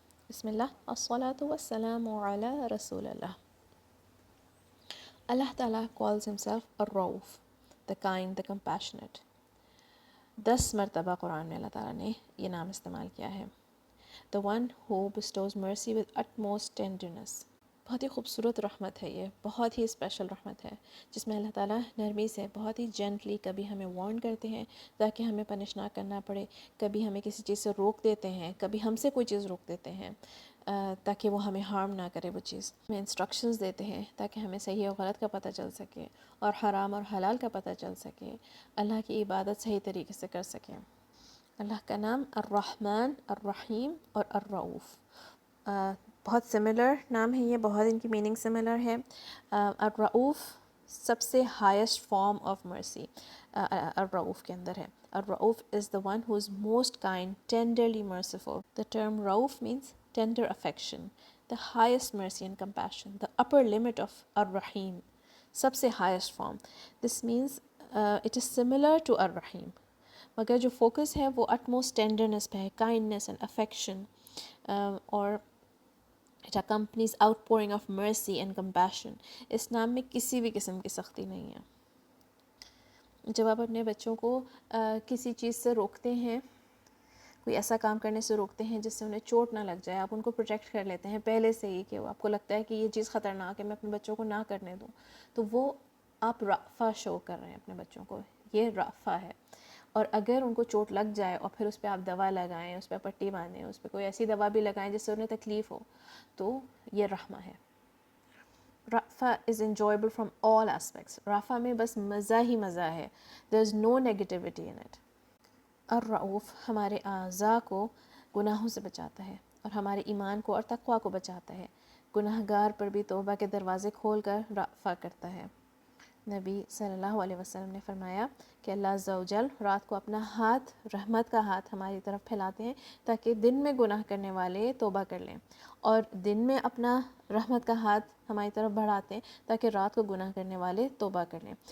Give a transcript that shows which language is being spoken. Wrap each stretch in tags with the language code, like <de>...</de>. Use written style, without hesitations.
<ur>بسم اللہ الصلاۃ والسلام علی رسول اللہ. اللہ تعالیٰ</ur> <en>calls himself الرؤوف, the kind, the compassionate.</en> <ur>10 مرتبہ قرآن میں اللہ تعالیٰ نے یہ نام استعمال کیا ہے.</ur> <en>The one who bestows mercy with utmost tenderness.</en> <ur>بہت ہی خوبصورت رحمت ہے, یہ بہت ہی اسپیشل رحمت ہے جس میں اللہ تعالیٰ نرمی سے بہت ہی جینٹلی کبھی ہمیں وارن کرتے ہیں تاکہ ہمیں پنش نہ کرنا پڑے, کبھی ہمیں کسی چیز سے روک دیتے ہیں, کبھی ہم سے کوئی چیز روک دیتے ہیں تاکہ وہ ہمیں ہارم نہ کرے وہ چیز. ہمیں انسٹرکشنز دیتے ہیں تاکہ ہمیں صحیح و غلط کا پتہ چل سکے اور حرام اور حلال کا پتہ چل سکے, اللہ کی عبادت صحیح طریقے سے کر سکیں. اللہ کا نام الرحمن, الرحیم اور الرؤوف بہت سملر نام ہے, یہ بہت ان کی میننگ سملر ہے. الرؤوف سب سے</ur> <en>highest form of mercy</en> <ur>الرؤوف کے اندر ہے.</ur> <en>الرؤوف is the one who is most kind, tenderly merciful. The term رؤوف means tender affection, the highest mercy and compassion, the upper limit of الرحیم,</en> <ur>سب سے</ur> <en>highest form. This means it is similar to الرحیم,</en> <ur>مگر جو focus ہے وہ</ur> <en>utmost tenderness</en> <ur>پہ ہے,</ur> <en>kindness and affection,</en> <ur>اور</ur> <en>it accompanies outpouring of mercy and compassion.</en> <ur>اس نام میں کسی بھی قسم کی سختی نہیں ہے. جب آپ اپنے بچوں کو کسی چیز سے روکتے ہیں, کوئی ایسا کام کرنے سے روکتے ہیں جس سے انہیں چوٹ نہ لگ جائے, آپ ان کو پروٹیکٹ کر لیتے ہیں پہلے سے ہی کہ آپ کو لگتا ہے کہ یہ چیز خطرناک ہے, میں اپنے بچوں کو نہ کرنے دوں, تو وہ آپ رأفہ شو کر رہے ہیں اپنے بچوں کو, یہ رأفہ ہے. اور اگر ان کو چوٹ لگ جائے اور پھر اس پہ آپ دوا لگائیں, اس پہ پٹی باندھیں, اس پہ کوئی ایسی دوا بھی لگائیں جس سے انہیں تکلیف ہو, تو یہ رحمہ ہے.</ur> <en>رأفہ is enjoyable from all aspects.</en> <ur>رأفہ میں بس مزہ ہی مزہ ہے,</ur> <en>there is no negativity in it.</en> <ur>الرؤوف ہمارے اعضاء کو گناہوں سے بچاتا ہے اور ہمارے ایمان کو اور تقوی کو بچاتا ہے. گناہ گار پر بھی توبہ کے دروازے کھول کر رأفہ کرتا ہے. نبی صلی اللہ علیہ وسلم نے فرمایا کہ اللہ عز و جل رات کو اپنا ہاتھ, رحمت کا ہاتھ ہماری طرف پھیلاتے ہیں تاکہ دن میں گناہ کرنے والے توبہ کر لیں, اور دن میں اپنا رحمت کا ہاتھ ہماری طرف بڑھاتے ہیں تاکہ رات کو گناہ کرنے والے توبہ کر لیں.</ur>